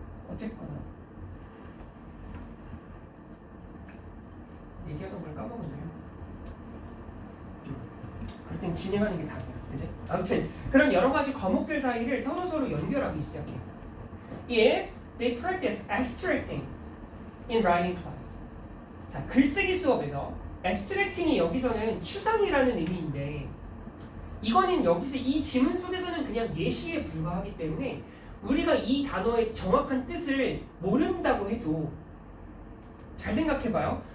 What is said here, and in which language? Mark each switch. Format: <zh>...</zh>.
<ko>어쨌거나 얘기하던 걸 까먹었네요. 그럴 땐 진행하는 게 답이야. 그치? 아무튼 그런 여러 가지 과목들 사이를 서로 연결하기 시작해.</ko> <en>If they practice abstracting in writing class.</en> <ko>자, 글쓰기 수업에서 abstracting이 여기서는 추상이라는 의미인데 이거는 여기서 이 지문 속에서는 그냥 예시에 불과하기 때문에 우리가 이 단어의 정확한 뜻을 모른다고 해도 잘 생각해봐요.</ko>